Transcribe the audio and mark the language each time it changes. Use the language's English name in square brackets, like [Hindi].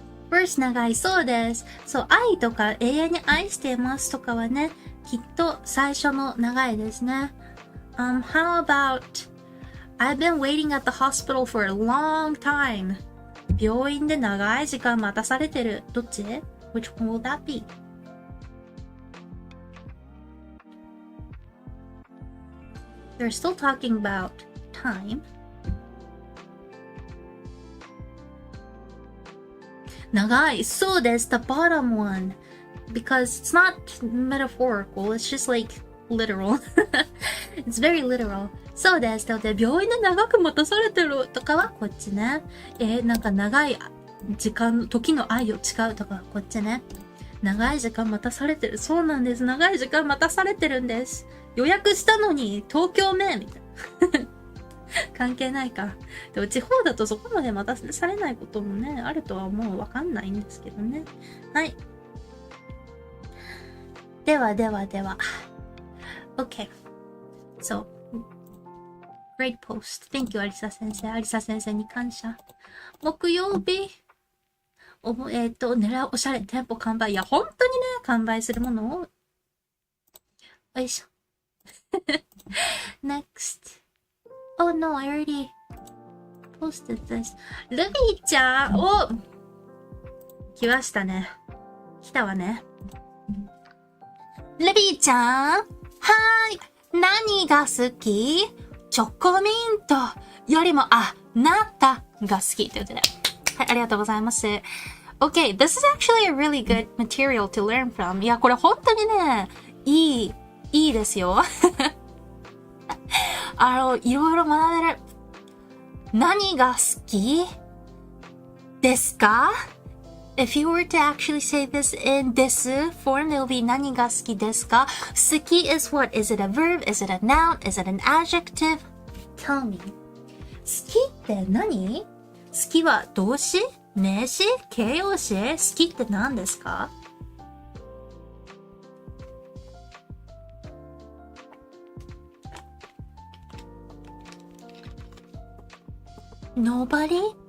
[Japanese] First, 長いそうです。そう、愛とか永遠に愛していますとかはね、きっと最初の長いですね。 [English] How about I've been waiting at the hospital for a long time. [Japanese] 病院で長い時間待たされてる。どっち？ [English] Which one will that be? They're still talking about time. [Japanese] 長い。そうです。 [English] The bottom one. Because it's not metaphorical. It's just like literal. It's very literal. [Japanese] そうです。で、病院で長く待たされてるとかはこっちね。なんか長い時間、時の愛を誓うとかはこっちね。長い時間待たされてる。そうなんです。長い時間待たされてるんです。予約したのに東京名みたいな。関係ないか。でも地方だとそこまで待たされないこともね、あるとはもうわかんないんですけどね。はい。では。 [English] Okay. So, great post. Thank you, [Japanese] アリサ先生。アリサ先生に感謝。木曜日。狙うおしゃれ、店舗完売。いや、本当にね、完売するものを。よいしょ。 [English] Next. Oh no, I already posted this. [Japanese] ルビーちゃんを来ましたね。来たわね。ルビーちゃんはーい。何が好き？チョコミントよりも、ナタが好きということで。はい、ありがとうございます。 [English] Okay, this is actually a really good material to learn from. [Japanese] いや、これ本当にね、いいですよ。いろいろ学べる。何が好きですか？ [English] If you were to actually say this in this form, it will be [Japanese] 何が好きですか？ [English] 好き is what? Is it a verb? Is it a noun? Is it an adjective? Tell me. [Japanese] 好きって何？好きは動詞？名詞？形容詞？好きって何ですか？ [English] Nobody?